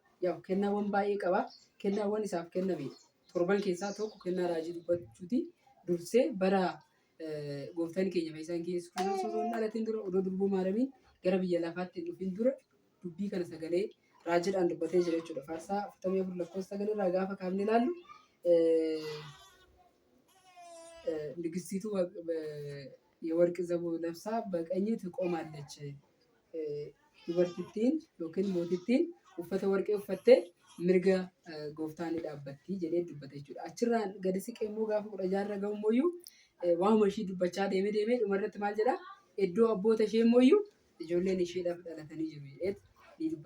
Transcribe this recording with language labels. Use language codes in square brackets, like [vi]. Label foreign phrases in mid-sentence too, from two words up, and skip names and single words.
[om] Yaa kennaawwan baay'ee qaba. Kennaawwan isaaf kenname torban keessaa tokko kennaa raajii dubbachuuti. Dursee bara gooftaan keenya fayyisaan keessa osoo hin dhalatiin dura odoo durboo Maariyaamiin gara biyya lafaatti hin dhufin dura dubbii kana sagalee raajiidhaan dubbatee jira jechuudha. Faarsaa 44 lakkoofsa 9 irraa gaafa kaafnee ilaallu [am] ንግስቲቱ የወርቅ ዘቦ ለብሳ በቀኝ ትቆማለች። [om] dubartittiin yookiin mootittiin uffata warqee uffattee mirga gooftaan ni dhaabbatti jedhee dubbata jechuudha. Achirraan gadi siqee immoo gaafa 16 gahu immoo waanuma ishii dubbachaa deemee dhumarratti maal jedhaa iddoo abboota ishee immoo ijoolleen isheedhaaf dhalatanii jiru jedhee ni dubbata jechuudha.